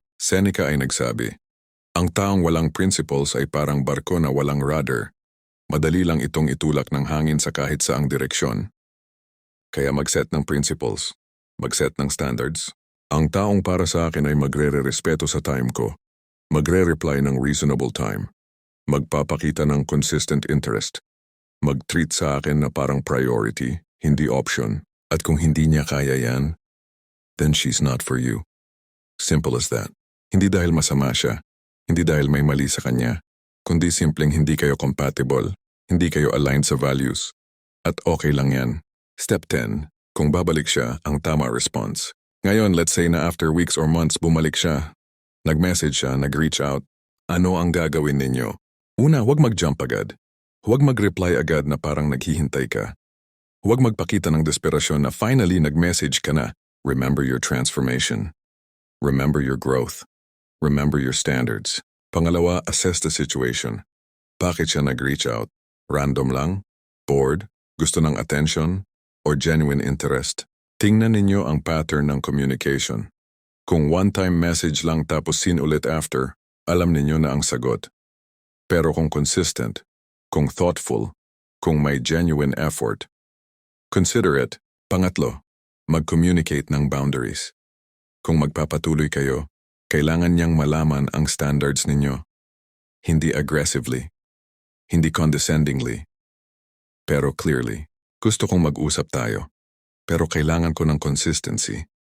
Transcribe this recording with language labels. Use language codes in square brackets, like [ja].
[tl] Seneca ay nagsabi, ang taong walang principles ay parang barko na walang rudder. Madali lang itong itulak ng hangin sa kahit saang direksyon. Kaya mag-set ng principles, mag-set ng standards. Ang taong para sa akin ay magre-respeto sa time ko. Magre-reply ng reasonable time. Magpapakita ng consistent interest. Mag-treat sa akin na parang priority, hindi option. At kung hindi niya kaya yan, [en] then she's not for you. Simple as that. [tl] Hindi dahil masama siya, hindi dahil may mali sa kanya, kundi simpleng hindi kayo compatible, hindi kayo aligned sa values. At okay lang yan. Step 10. Kung babalik siya, ang tama response. Ngayon, [en] let's say [tl] na [en] after weeks or months [tl] bumalik siya. Nag-message siya, nag-reach out. Ano ang gagawin ninyo? Una, huwag mag-jump agad. Huwag mag-reply agad na parang naghihintay ka. Huwag magpakita ng desperasyon na finally nag-message ka na. [en] Remember your transformation. Remember your growth. Remember your standards. [tl] Pangalawa, [en] assess the situation. [tl] Bakit siya nag-reach out? [en] Random lang? Bored? [tl] Gusto ng [en] attention? Or genuine interest? [tl] Tingnan ninyo ang pattern ng communication. Kung one-time message lang tapos seen ulit after, alam ninyo na ang sagot. Pero kung [en] consistent, kung thoughtful, kung may genuine effort, consider it. [tl] Pangatlo, mag-communicate ng boundaries. Kung magpapatuloy kayo, kailangan niyang malaman ang standards ninyo. Hindi aggressively, hindi condescendingly, pero clearly. Gusto kong mag-usap tayo, pero kailangan ko ng consistency.